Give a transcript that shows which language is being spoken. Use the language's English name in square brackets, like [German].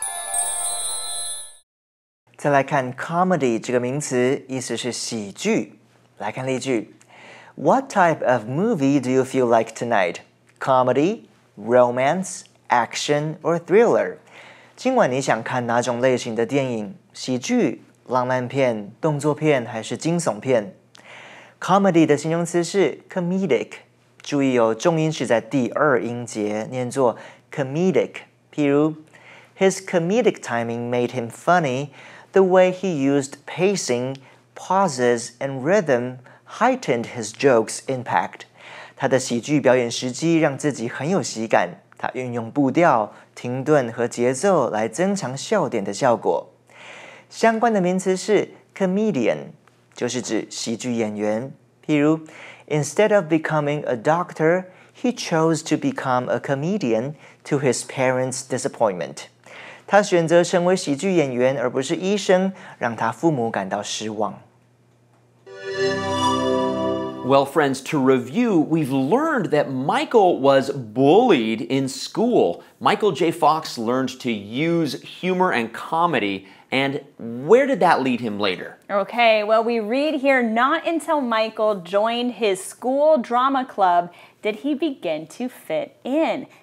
[Chinese] “再来看 comedy 这个名词，意思是喜剧。来看例句 [English] ：What type of movie do you feel like tonight? Comedy, romance, action, or thriller? [Chinese] 今晚你想看哪种类型的电影？喜剧、浪漫片、动作片还是惊悚片 ？Comedy 的形容词是 comedic， 注意哦，重音是在第2音节，念作 comedic。 [English] 譬如 ，His comedic timing made him funny.The way he used pacing, pauses, and rhythm heightened his joke's impact. [Chinese] 他的喜剧表演时机让自己很有喜感。他运用步调、停顿和节奏来增强笑点的效果。相关的名词是 comedian， 就是指喜剧演员。 [English] 譬如 ，Instead of becoming a doctor, he chose to become a comedian to his parents' disappointment. [Chinese] 他选择成为喜剧演员，而不是医生，让他父母感到失望。 [English] Well, friends, to review, we've learned that Michael was bullied in school. Michael J. Fox learned to use humor and comedy. And where did that lead him later? Okay, well, we read here, not until Michael joined his school drama club did he begin to fit in.